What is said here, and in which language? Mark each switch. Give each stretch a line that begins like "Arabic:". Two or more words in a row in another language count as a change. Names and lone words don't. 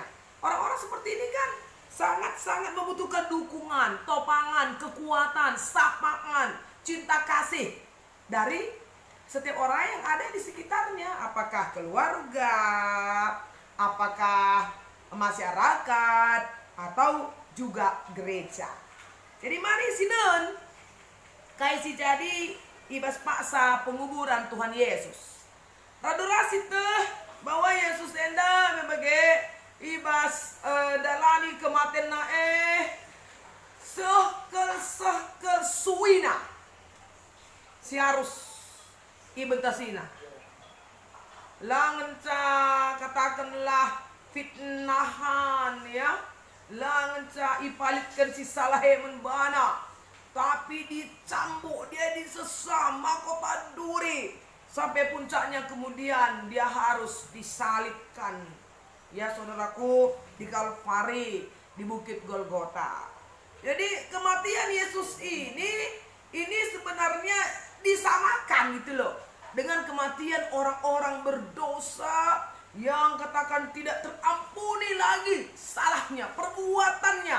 Indonesian: Orang-orang seperti ini kan sangat-sangat membutuhkan dukungan, topangan, kekuatan, sapaan, cinta kasih dari setiap orang yang ada di sekitarnya. Apakah keluarga, apakah masyarakat, atau juga gereja.
Batak Karo: Jadi mari sinun kaisi jadi ibas paksa penguburan Tuhan Yesus. Radorasi teh bahwa Yesus enda membagai ibas dalani kematian sehkel suina si harus ibentasina langenca katakanlah fitnahan ya, langenca ipalitkan si salahe menbana,
Indonesian: tapi dicambuk dia disesama kota duri sampai puncaknya, kemudian dia harus disalibkan ya saudaraku di Kalvari, di Bukit Golgota. Jadi kematian Yesus ini sebenarnya disamakan gitu loh dengan kematian orang-orang berdosa yang katakan tidak terampuni lagi salahnya, perbuatannya.